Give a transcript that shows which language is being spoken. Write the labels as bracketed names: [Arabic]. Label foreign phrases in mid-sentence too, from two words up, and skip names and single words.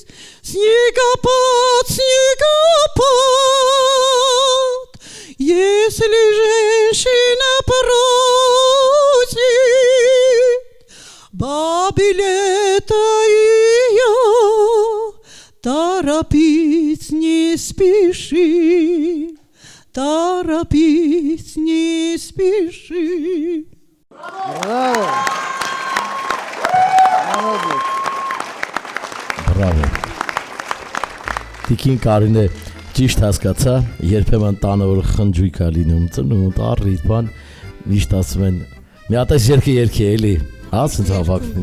[Russian] Снегопад, снегопад, если женщина просит, бабе лето ее торопить не спеши, торопить не спеши. [Armenian] Բրավո։ Տիկին Կարինե ճիշտ հասկացա, երբեմն տանը որ խնջույք է լինում, ծնունդ, առիթ, բան, միշտ ասում են, մի հատ այս երգը երգի էլի, ասենց հավաքվում։